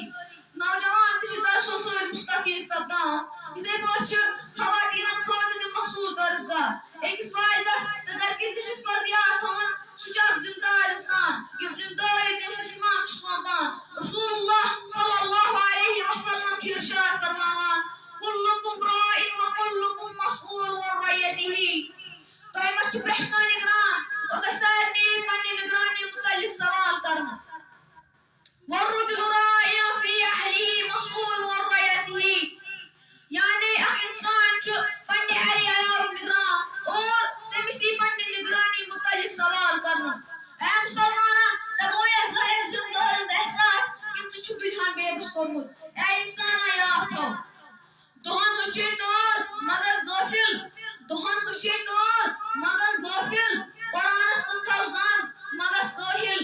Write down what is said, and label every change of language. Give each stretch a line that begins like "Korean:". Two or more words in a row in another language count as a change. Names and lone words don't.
Kashmiri: نوجوان تہِ چھِ درسو سۭتۍ مستفیٖد سپدان. یِتھے پٲٹھۍ چھِ خواتیٖنن خٲطرٕ تہِ مخصوٗص درسگاہ. أکِس والدس تہٕ گرکِس زِٹھِس پزِ یاد تھاوُن سُہ چھُ اکھ ذمہٕ دار اِنسان یُس ذمہٕ دٲری تٔمِس اسلام چھُ سومبان. رسول اللہ
Arabic: صلی اللہ علیہ وسلم
Kashmiri: چھُ ارشاد فرماوان:
Arabic: کُلُّکُم راعٍ وکُلُّکُم مسئوٗلٌ عن رعیتہ.
Kashmiri: تۄہہِ منٛز چھُ پرٛٮ۪تھ کانٛہہ نگران اور تۄہہِ سارنٕے یی پننہِ نگرانی متعلق سوال کرنہٕ.
Arabic: والرجل راعٍ فی اہلہ مسئوٗلٌ عن رعیتہ.
Kashmiri: یعنی اکھ انسان چھُ پننہِ اہلِ عیالُک نگران اور تٔمِس یی پننہِ نگرانی متعلق سوال کرنہٕ. اے مسلمانہ، ژےٚ گوٚویا زانٛہہ اَمہِ ذمہٕ دٲری ہُنٛد احساس کِنہٕ ژٕ چھُکھ دُنیاہن بے بس کوٚرمُت؟ اے انسانا یاد تھاو، دۄہن ہٕنٛز چھے تٲر مغز غٲفِل، قرآنس کُن تھاو زن مغز کٲہِل.